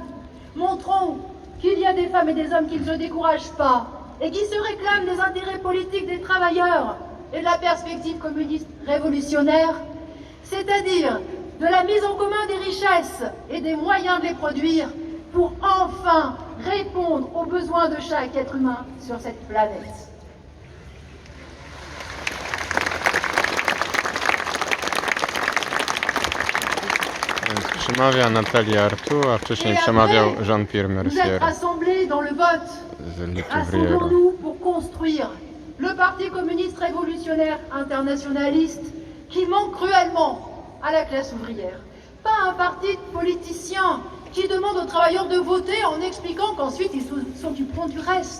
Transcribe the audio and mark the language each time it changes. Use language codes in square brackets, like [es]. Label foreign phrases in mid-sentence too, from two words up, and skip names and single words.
[fr] Montrons qu'il y a des femmes et des hommes qui ne se découragent pas et qui se réclament des intérêts politiques des travailleurs et de la perspective communiste révolutionnaire, c'est-à-dire de la mise en commun des richesses et des moyens de les produire pour enfin répondre aux besoins de chaque être humain sur cette planète. [pl] Przemawia Natalia Arthaud, a wcześniej przemawiał Jean-Pierre [fr] Vous êtes Mercier rassemblés dans le vote. [pl] z Litouvriera. [fr] Rassemblons-nous pour construire le Parti communiste révolutionnaire internationaliste qui manque cruellement à la classe ouvrière. Pas un parti de politiciens qui demande aux travailleurs de voter en expliquant qu'ensuite ils s'occuperont du reste.